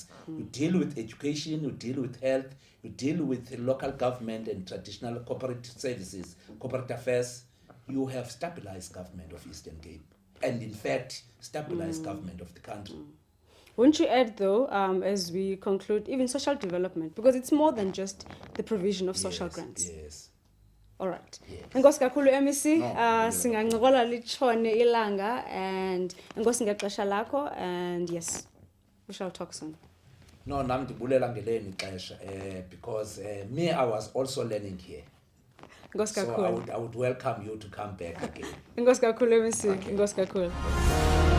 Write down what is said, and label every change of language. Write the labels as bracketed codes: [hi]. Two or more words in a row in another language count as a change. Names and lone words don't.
[en] You deal with education, you deal with health, you deal with local government and traditional cooperative services, corporate affairs. You have stabilized government of Eastern Cape, and in fact, stabilized government of the country. Won't you add, though, as we conclude, even social development, because it's more than just the provision of social grants. Yes. All right. Yes. [xh] Enkosi kakhulu MEC, No, singancokola litshone ilanga, and enkosi ngexesha lakho, [en] and yes, we shall talk soon. [xh] No, nam ndibulela ngeleni ixesha [en] because me I was also learning here. [xh] Enkosi So kakhulu. [en] I would welcome you to come back again. [xh] Enkosi kakhulu MEC, enkosi kakhulu.